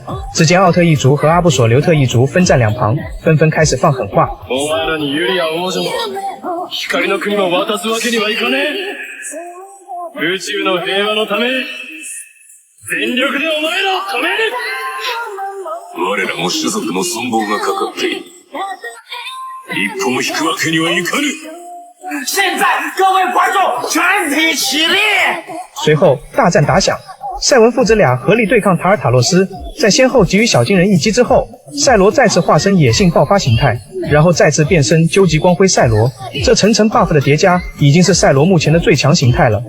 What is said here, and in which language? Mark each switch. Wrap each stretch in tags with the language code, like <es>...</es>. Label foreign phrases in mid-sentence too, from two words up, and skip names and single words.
<zh>只见奥特一族和阿布索留特一族分站两旁，纷纷开始放狠话。</zh> <ja>我らも種族の存亡がかかっている。一歩も引くわけにはいかぬ。</ja> <zh>现在各位观众全体起立！随后大战打响，赛文父子俩合力对抗塔尔塔洛斯。在先后给予小金人一击之后，赛罗再次化身野性爆发形态，然后再次变身究极光辉赛罗。这层层 buff 的叠加已经是赛罗目前的最强形态了。</zh>